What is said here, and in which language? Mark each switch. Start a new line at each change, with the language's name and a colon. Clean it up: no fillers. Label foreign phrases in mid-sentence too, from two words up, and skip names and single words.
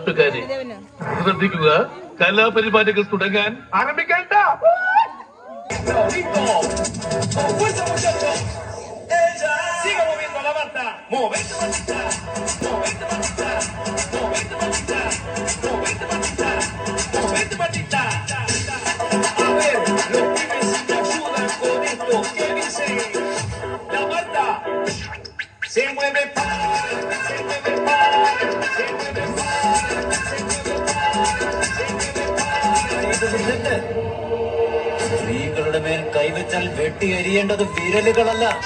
Malayalam: നാട്ടുകാരെ ശ്രദ്ധിക്കുക, കലാപരിപാടികൾ തുടങ്ങാൻ ആരംഭിക്കാൻ.
Spanish: Siga moviendo la banda, movete bandita, movete bandita, movete bandita, movete bandita, movete bandita. A ver, los pibes si me ayudan con esto, ¿qué dicen? La banda se mueve para, se mueve para, se mueve para, se mueve para, se mueve para.
Malayalam: സ്ത്രീകളുടെ മേൽ കൈവച്ചാൽ വെട്ടി എരിയേണ്ടത് വിരലുകളല്ല.